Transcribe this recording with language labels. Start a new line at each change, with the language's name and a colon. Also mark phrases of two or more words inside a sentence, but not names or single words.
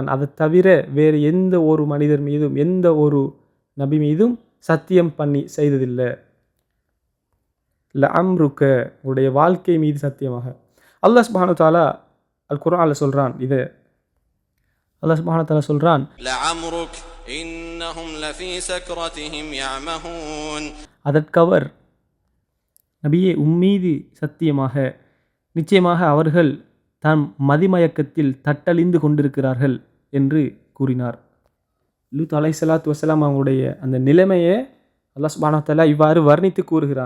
Tamil: அதை தவிர வேறு எந்த ஒரு மனிதர் மீதும் எந்த ஒரு நபி மீதும் சத்தியம் பண்ணி செய்ததில்லை. லஅம்ருக, உடைய வாழ்க்கை மீது சத்தியமாக.
Arabic: الله سبحانه وتعالى
Tamil: அல் குர்ஆனில் சொல்கிறான், இது
Arabic: الله سبحانه وتعالى
Tamil: சொல்கிறான்,
Arabic: لعمرك إنهم لفي سكرتهم يعمهون.
Tamil: அதற்கவர், நபியே உம்மீது சத்தியமாக, நிச்சயமாக அவர்கள் தம் மதிமயக்கத்தில் தட்டழிந்து கொண்டிருக்கிறார்கள் என்று கூறினார். லூத்
Arabic: عليه الصلاة والسلام
Tamil: அவங்களுடைய அந்த நிலைமையை
Arabic: الله سبحانه وتعالى
Tamil: இவ்வாறு வர்ணித்து கூறுகிறான்.